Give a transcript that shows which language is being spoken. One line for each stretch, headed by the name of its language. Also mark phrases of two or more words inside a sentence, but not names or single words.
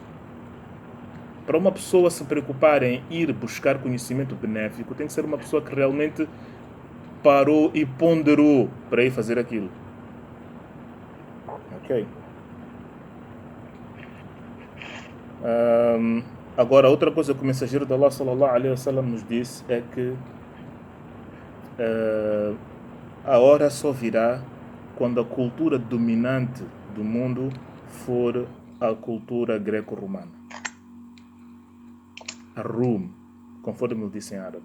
Portuguese: Para uma pessoa se preocupar em ir buscar conhecimento benéfico, tem que ser uma pessoa que realmente parou e ponderou para ir fazer aquilo. Ok? Agora, outra coisa que o mensageiro de Allah
Arabic: صلى الله عليه وسلم
Portuguese: nos disse é que a hora só virá quando a cultura dominante do mundo for a cultura greco-romana. A Rum, conforme ele disse em árabe.